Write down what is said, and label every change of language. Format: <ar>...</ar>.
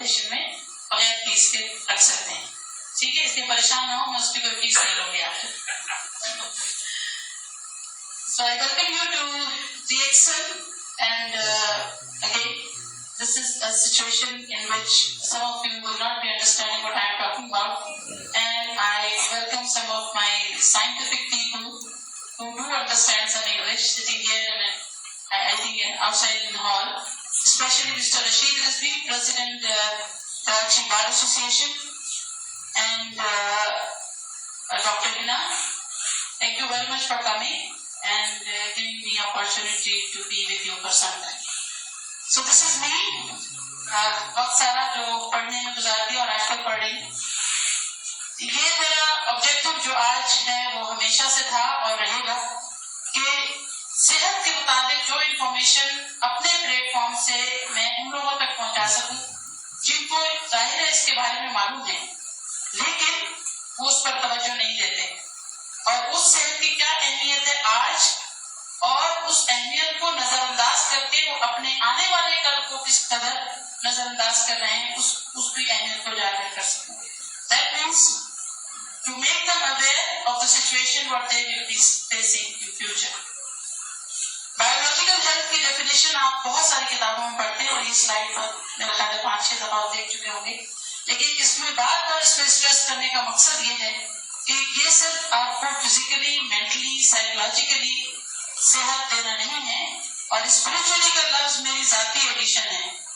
<ur>میں بغیر فیس کے رکھ سکتے ہیں، ٹھیک ہے؟ اس لیے پریشان نہ ہو، میں اس کی کوئی فیس نہیں لوں گی آپ.</ur> <en>So I welcome you to DXL and again this is a situation in which some of you will not be understanding what I am talking about, and I welcome some of my scientific people who do understand some English sitting here and I think outside in the hall, especially Mr. Rashid Rizvi, President Karachi Bar Association, and Dr. Hina. Thank you very much for coming and giving me opportunity to be with you for some time. So this is me.</en> <ur>وقت سارا جو پڑھنے میں گزار دیا اور آج کل پڑھ رہی ہوں. یہ میرا آبجیکٹو جو آج ہے وہ ہمیشہ سے تھا اور رہے گا کہ صحت کے مطابق جو انفارمیشن اپنے پلیٹ فارم سے میں ان لوگوں تک پہنچا سکوں جن کو ظاہر ہے اس کے بارے میں معلوم ہے لیکن وہ اس پر توجہ نہیں دیتے، اور اس صحت کی کیا اہمیت ہے آج اور اس اہمیت کو نظر انداز کر کے وہ اپنے آنے والے کل کو کس قدر نظر انداز کر رہے ہیں اس کی اہمیت کو اجاگر کر سکیں.</ur> <en>That means to make them aware of the situation what they will be facing in future.</en> <ur>Biological health کی ڈیفینیشن آپ بہت ساری کتابوں میں پڑھتے ہیں اور یہ سلائڈ پر میرا خیال ہے 5-6 دفعہ آپ دیکھ چکے ہوں گے، لیکن اس میں بار بار اس پہ اسٹریس کرنے کا مقصد یہ ہے کہ یہ صرف آپ کو فزیکلی، مینٹلی، سائیکولوجیکلی صحت دینا نہیں ہے، اور اسپرچولی کا لفظ میری ذاتی ایڈیشن ہے.</ur>